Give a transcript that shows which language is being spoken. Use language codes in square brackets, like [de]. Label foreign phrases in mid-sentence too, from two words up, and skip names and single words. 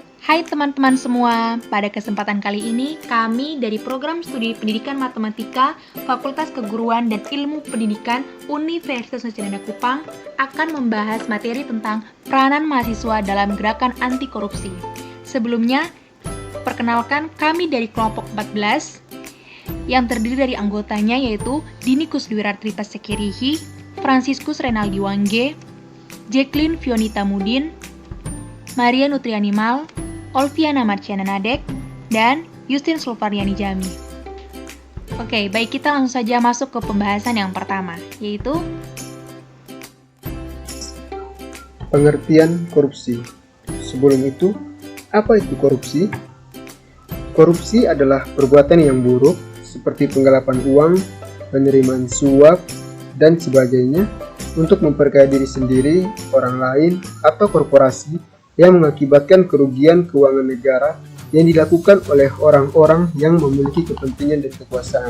[id] Hai teman-teman semua, pada kesempatan kali ini kami dari Program Studi Pendidikan Matematika Fakultas Keguruan dan Ilmu Pendidikan Universitas Nusa Dana Kupang akan membahas materi tentang peranan mahasiswa dalam gerakan anti korupsi. Sebelumnya, perkenalkan kami dari kelompok 14 yang terdiri dari anggotanya yaitu Dini Kusdwiratri Sekirihi, Franciscus Renaldi Wangge, Jacqueline Fionita Mudin, Maria Nutrianimal, Olviana Marciana Nadek, dan Justin Sulfariani Jami. Oke, baik, kita langsung saja masuk ke pembahasan yang pertama, yaitu pengertian korupsi. Sebelum itu, apa itu korupsi? Korupsi adalah perbuatan yang buruk seperti penggelapan uang, penerimaan suap, dan sebagainya untuk memperkaya diri sendiri, orang lain, atau korporasi yang mengakibatkan kerugian keuangan negara yang dilakukan oleh orang-orang yang memiliki kepentingan dan kekuasaan.